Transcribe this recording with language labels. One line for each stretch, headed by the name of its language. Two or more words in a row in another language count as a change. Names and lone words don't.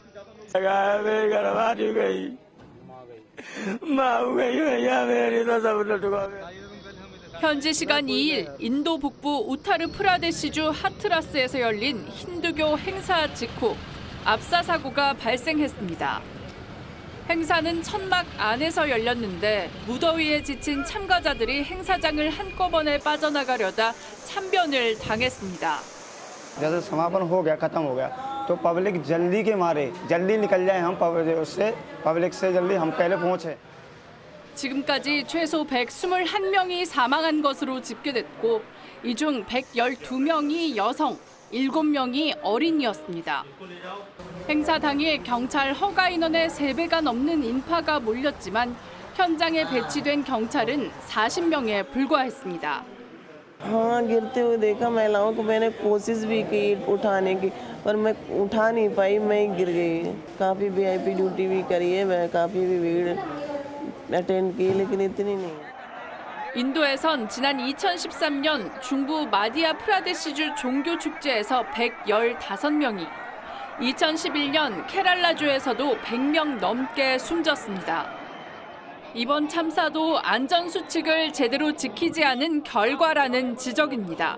Korean: 현지 시간 2일 인도 북부 우타르 프라데시주 하트라스에서 열린 힌두교 행사 직후 압사 사고가 발생했습니다. 행사는 천막 안에서 열렸는데 무더위에 지친 참가자들이 행사장을 한꺼번에 빠져나가려다 참변을 당했습니다.
Hindi: जैसे समापन हो गया खत्म हो गया तो पब्लिक जल्दी के मारे जल्दी निकल जाए हम पब्लिक से जल्दी हम पहले पहुंचे.
Korean: 지금까지 최소 121명이 사망한 것으로 집계됐고 이 중 112명이 여성, 7명이 어린이였습니다. 행사 당일 경찰 허가 인원의 3배가 넘는 인파가 몰렸지만 현장에 배치된 경찰은 40명에 불과했습니다.
Hindi: हाँ गिरते हुए देखा महिलाओं को मैंने कोशिश भी की उठाने की पर मैं उठा नहीं पाई मैं गिर गई काफ़ी
English: VIP duty
Hindi: भी करी है मैं काफ़ी भी भीड़ अटेंड की लेकिन इतनी नहीं
Korean: 인도에선 지난 2013년 중부 마디아 프라데시주 종교 축제에서 115명이 2011년 케랄라주에서도 100명 넘게 숨졌습니다. 이번 참사도 안전수칙을 제대로 지키지 않은 결과라는 지적입니다.